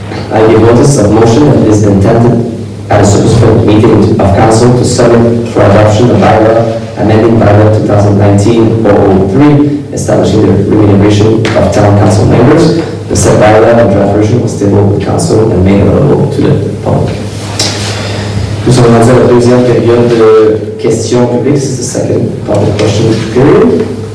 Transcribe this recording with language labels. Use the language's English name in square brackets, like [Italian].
[English] I give notice of motion that it is intended at a subsequent meeting of council to submit for adoption a bylaw amending bylaw 2019-003 establishing the remuneration of town council members. The said bylaw and draft version was tabled with council and made available to the public. [French] Nous sommes rendus à la deuxième période de questions publiques. [English] This is the second public question period.